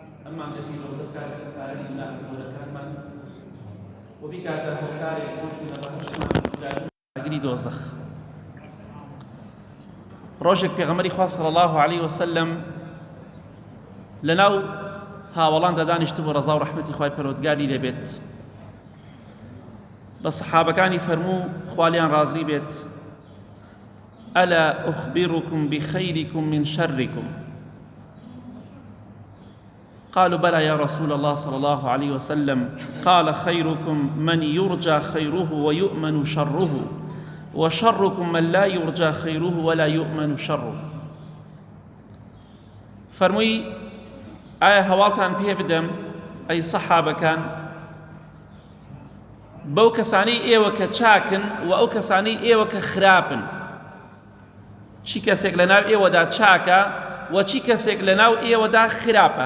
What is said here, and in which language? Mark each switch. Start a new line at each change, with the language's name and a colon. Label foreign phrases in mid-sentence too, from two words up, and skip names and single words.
Central Kurdish: ئەممان دەبی ڕۆزە کاری گوناه زۆرەکانمان و بیکاتە هۆکارێک بۆ چوونە بەهەشتمان ئاگری دۆزەخ. ڕۆژێک پێغەمبەری خوا
Arabic: صلی الله علیه وسلم
Central Kurdish: لەناو هاوڵاندا دانیشتبوو ڕەزا و ڕەحمەتی خوای پەروەردگاری لێبێت، بە سەحابەکانی فەرموو خوالیان ڕازی بێت:
Arabic: ألا أخبركم بخيركم من شركم؟ قالوا بلى يا رسول الله صلى الله عليه وسلم. قال: خيركم من يرجى خيره ويؤمن شره، وشركم من لا يرجى خيره ولا يؤمن شره.
Central Kurdish: فرمووی ئایا هەواڵتان پێ بدەم ئەی سەحابەکان بەو کەسانەی ئێوە کە چاکن و ئەو کەسانەی ئێوە کە خراپن؟ چی کەسێک لەناو ئێوەدا چاکە و چی کەسێک لەناو ئێوەدا خراپە؟